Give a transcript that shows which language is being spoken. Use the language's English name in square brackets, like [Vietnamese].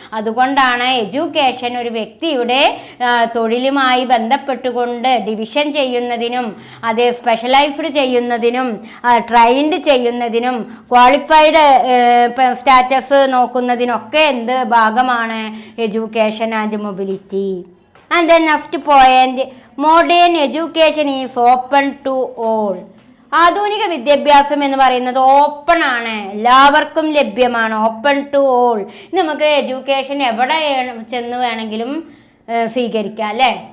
[Malayalam] അതുകൊണ്ടാണ് എഡ്യൂക്കേഷൻ ഒരു വ്യക്തിയുടെ തൊഴിലുമായി ബന്ധപ്പെട്ടുകൊണ്ട് ഡിവിഷൻ ചെയ്യുന്നതിനും അതേ സ്പെഷ്യലൈസ്ഡ് ചെയ്യുന്നതിനും ട്രെയിൻഡ് ചെയ്യുന്നതിനും ക്വാളിഫൈഡ് സ്റ്റാറ്റസ് നോക്കുന്നതിനൊക്കെ എന്ത് ഭാഗമാണ്? [English] Education and mobility. And then next point, modern education is open to all. [Malayalam] ആധുനിക വിദ്യാഭ്യാസം എന്ന് പറയുന്നത് ഓപ്പൺ ആണ്, എല്ലാവർക്കും ലഭ്യമാണ്, [English] Open to all. [Malayalam] നമുക്ക് എഡ്യൂക്കേഷൻ എവിടെ ചെന്ന് വേണമെങ്കിലും സ്വീകരിക്കാം അല്ലേ?